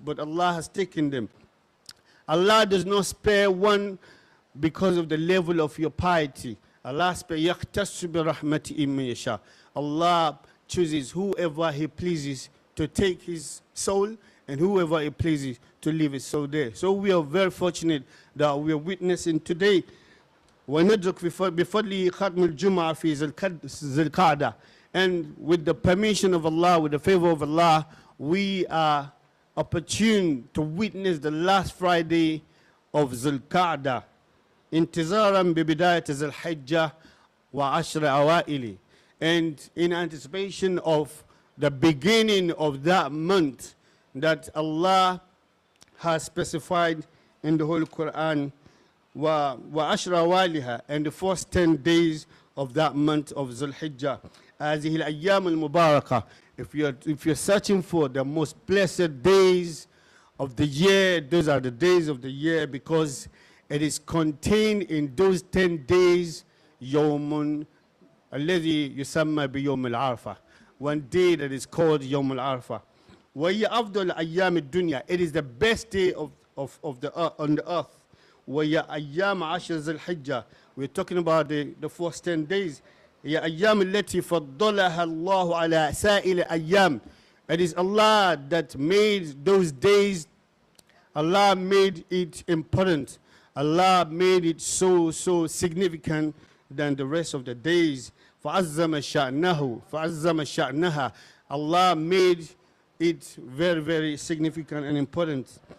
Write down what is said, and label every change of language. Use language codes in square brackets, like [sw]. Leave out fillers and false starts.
[en] But Allah has taken them. Allah does not spare one because of the level of your piety. Allah spares. [ar] يَخْتَصُّ بِرَحْمَتِهِ مَن يَشَاءُ. [en] Allah chooses whoever He pleases to take his soul, and whoever He pleases to leave his soul there. So we are very fortunate that we are witnessing today. [ar] وندرك بفضل ختم الجمعة في ذي القعدة. [en] And with the permission of Allah, with the favor of Allah, we are opportune to witness the last Friday of [ar] ذي القعدة انتظارا ببداية ذي الحجة وعشر أوائل. [en] And in anticipation of the beginning of that month that Allah has specified in the Holy Quran, [ar] وَعَشْرَ وَالِهَا, [en] and the first 10 days of that month of Dhul Hijjah. [ar] هذه الأيام المباركة. [en] If you're searching for the most blessed days of the year, those are the days of the year, because it is contained in those 10 days [ar] يوم الذي يسمى بيوم العرفة. [en] One day that is called يوم العرفة. [ar] وهي أفضل أيام الدنيا. [en] It is the best day on the earth. [ar] وهي أيام عشر ذي الحجة. [en] We're talking about the first 10 days. [ar] هي أيام التي فضلها الله على سائر أيام. [en] It is Allah that made those days. Allah made it important. Allah made it so significant than the rest of the days. [ar] فعظم شأنها. [en] Allah made it very, very significant and important.